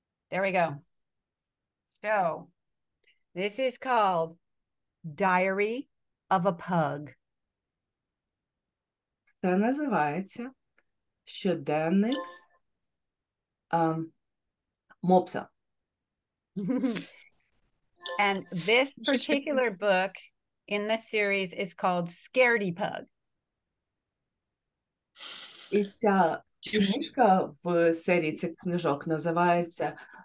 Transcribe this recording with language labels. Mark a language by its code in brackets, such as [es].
[en] There we go. So, this is called Diary of a Pug. [uk] Це називається щоденник мопса. [en] And this particular book in the series is called Scaredy Pug. [uk] І ця книжка в серії цих книжок називається